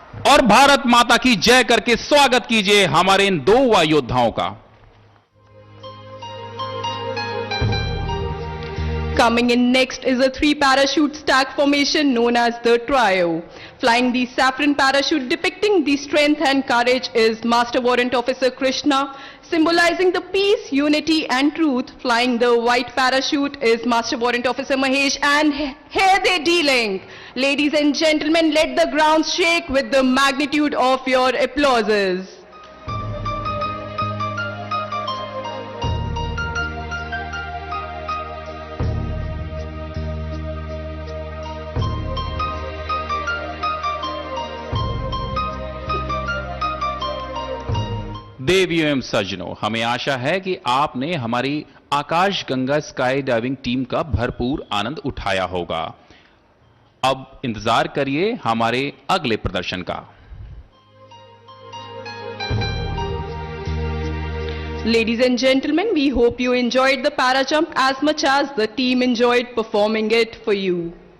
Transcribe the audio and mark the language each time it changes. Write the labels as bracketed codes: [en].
[hi] और भारत माता की जय करके स्वागत कीजिए हमारे इन 2 वायु योद्धाओं का। [en] Coming in next is a 3 parachute stack formation known as the trio. Flying the saffron parachute depicting the strength and courage is Master Warrant Officer Krishna, symbolizing the peace, unity and truth. Flying the white parachute is Master Warrant Officer Mahesh, and here they D-Link. Ladies and gentlemen, let the ground shake with the magnitude of your applauses. [hi] देवियों एवं सज्जनों, हमें आशा है कि आपने हमारी आकाश Ganga sky diving team का भरपूर आनंद उठाया होगा। अब इंतजार करिए हमारे अगले प्रदर्शन का। [en] Ladies and gentlemen, we hope you enjoyed the para jump as much as the team enjoyed performing it for you.